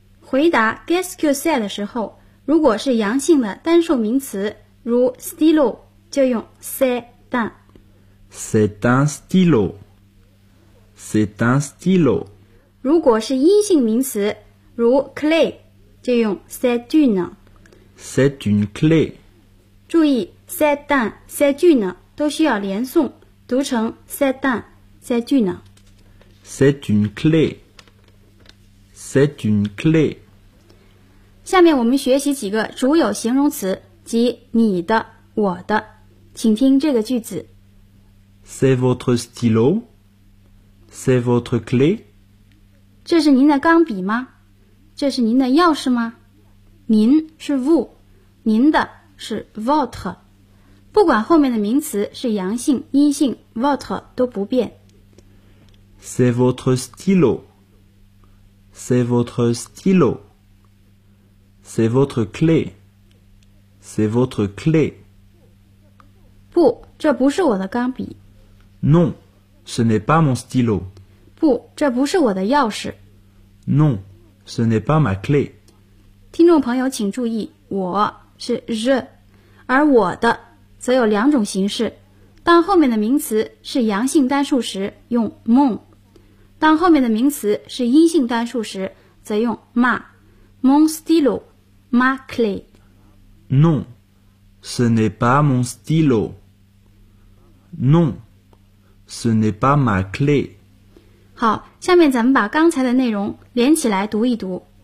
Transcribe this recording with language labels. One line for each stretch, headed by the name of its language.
Chinese: 回答
French: Qu'est-ce que c'est
Chinese: 的时候，如果是阳性的单数名词，如 stylo, 就用
French: c'est un。 C'est un stylo. C'est un stylo.
Chinese: 如果是阴性名词，如 clé, 就用
French: c'est une. C'est une clé.
Chinese: 注意
French: c'est un, c'est une
Chinese: 都需要连诵，读成 c'est un, c'est une.
French: C'est une clé. C'est une clé.
Chinese: 下面我们学习几个主有形容词，即你的、我的。请听这个句子。
French: C'est votre stylo? C'est votre clé?
Chinese: 这是您的钢笔吗？这是您的钥匙吗？您是 vous, 您的是 votre。不管后面的名词是阳性、阴性 ,votre 都不变。
French: C'est votre stylo? C'est votre stylo? C'est votre clé? C'est votre clé?
Chinese: 不，这不是我的钢笔。
French: Non, ce n'est pas mon stylo.
Chinese: 不，这不是我的钥匙。
French: Non, ce n'est pas ma clé.
Chinese: 听众朋友请注意，我是 je, 而我的则有两种形式。当后面的名词是阳性单数时用 mon, 当后面的名词是阴性单数时则用 ma,
French: mon stylo, ma clé. Non, ce n'est pas mon stylo. Non. Ce n'est pas ma clé.
Chinese: 好，下面咱们把刚才的内容连起来读一读。